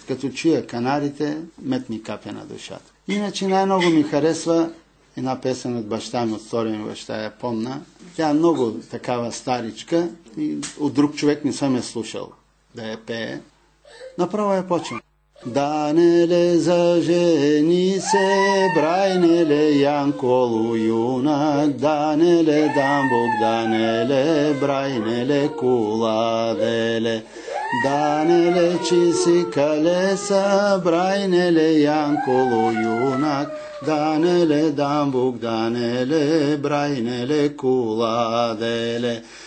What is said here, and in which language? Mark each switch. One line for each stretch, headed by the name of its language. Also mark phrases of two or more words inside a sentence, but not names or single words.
Bulgarian: Като чуя канарите, мед ми капе на душата. Иначе най-много ми харесва една песен от баща ми, от втория ми баща, я помна. Тя е много такава старичка и от друг човек не съм я слушал да я пее. Направо я почвам. Данеле зажени се, брайнеле Янколу юнак, данеле дамбук, данеле брайнеле куладеле. Данеле чиси калеса, брайнеле Янколу юнак, данеле дамбук, данеле брайнеле куладеле.